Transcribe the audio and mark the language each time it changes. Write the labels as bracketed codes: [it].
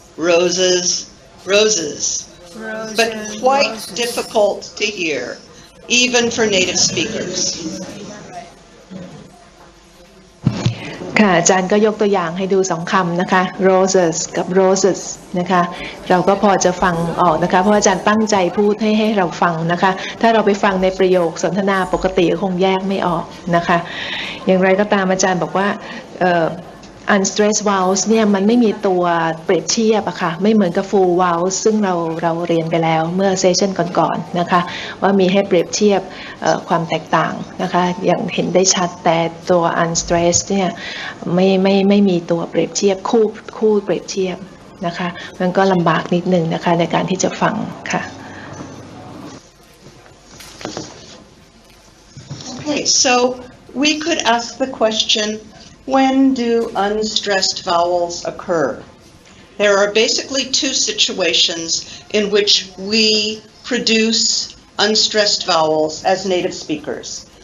[en] Roses, roses. But quite difficult to hear, even for native speakers. [th] ค่ะอาจารย์ก็ยกตัวอย่างให้ดู2คำนะคะ roses กับ roses นะคะเราก็พอจะฟังออกนะคะเพราะอาจารย์ตั้งใจพูดให้เราฟังนะคะถ้าเราไปฟังในประโยคสนทนาปกติคงแยกไม่ออกนะคะอย่างไรก็ตามอาจารย์บอกว่า unstressed vowels เนี่ยมันไม่มีตัวเปรียบเทียบอะค่ะไม่เหมือนกับ full vowels ซึ่งเราเรียนไปแล้วเมื่อเซสชันก่อนๆนะคะว่ามีให้เปรียบเทียบความแตกต่างนะคะอย่างเห็นได้ชัดแต่ตัว unstressed เนี่ยไม่มีตัวเปรียบเทียบคู่เปรียบเทียบนะคะมันก็ลำบากนิดนึงนะคะในการที่จะฟังค่ะ [en] Okay, so we could ask the question, when do unstressed vowels occur? There are basically two situations in which we produce unstressed vowels as native speakers.